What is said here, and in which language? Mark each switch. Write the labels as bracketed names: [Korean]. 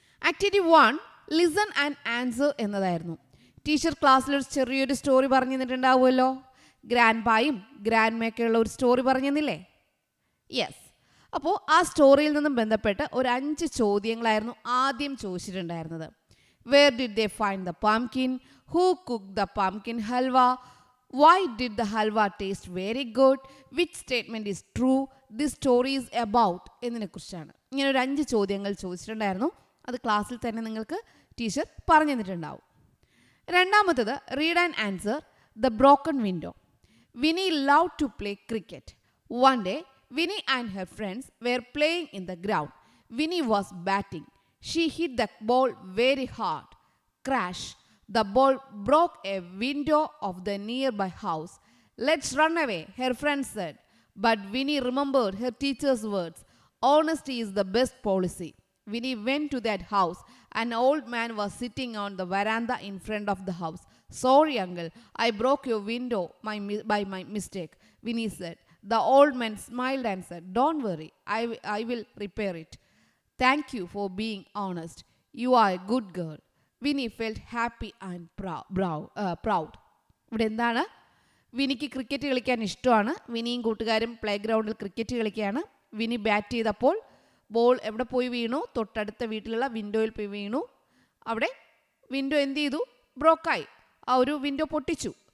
[Malayalam] Activity 1 listen and answer എന്നതായിരുന്നു. Teacher ക്ലാസ്സിലൊരു ചെറിയൊരു story പറഞ്ഞു തന്നിട്ടുണ്ടാവുമല്ലോ. ഗ്രാൻഡ് പായും ഗ്രാൻഡ് മേക്കുള്ള ഒരു സ്റ്റോറി പറഞ്ഞില്ലേ? യെസ്. അപ്പോൾ ആ സ്റ്റോറിയിൽ നിന്നും ബന്ധപ്പെട്ട് ഒരു 5 ചോദ്യങ്ങളായിരുന്നു ആദ്യം ചോദിച്ചിട്ടുണ്ടായിരുന്നത്. [English] Where did they find the pumpkin? Who cooked the pumpkin halwa? Why did the halwa taste very good? Which statement is true? This story is about [Malayalam] എന്നതിനെക്കുറിച്ചാണ്. ഇങ്ങനെ ഒരു 5 ചോദ്യങ്ങൾ ചോദിച്ചിട്ടുണ്ടായിരുന്നു. അത് ക്ലാസ്സിൽ തന്നെ നിങ്ങൾക്ക് ടീച്ചർ പറഞ്ഞു തന്നിട്ടുണ്ടാവും. രണ്ടാമത്തത് [English] Read and answer the broken window. Winnie loved to play cricket. One day, Winnie and her friends were playing in the ground. Winnie was batting. She hit the ball very hard. Crash. The ball broke a window of the nearby house. Let's run away, her friend said. But Winnie remembered her teacher's words. Honesty is the best policy. Winnie went to that house. An old man was sitting on the veranda in front of the house. Sorry, uncle, I broke your window by my mistake, Winnie said. The old man smiled and said, don't worry, I will repair it. Thank you for being honest. You are a good girl. Winnie felt happy and proud. [Malayalam] ഇവിടെ എന്താണ്? വിനിക്ക് cricket കളിക്കാൻ ഇഷ്ടമാണ്. വിനിയും കൂട്ടുകാരും play ഗ്രൗണ്ടിൽ cricket കളിക്കുകയാണ്. വിനി bat ചെയ്തപ്പോൾ ball എവിടെ പോയി വീണു? തൊട്ടടുത്ത വീട്ടിലുള്ള വിൻഡോയിൽ പോയി വീണു. അവിടെ വിൻഡോ എന്ത് ചെയ്തു? ബ്രോക്കായി. ആ ഒരു വിൻഡോ പൊട്ടിച്ചു.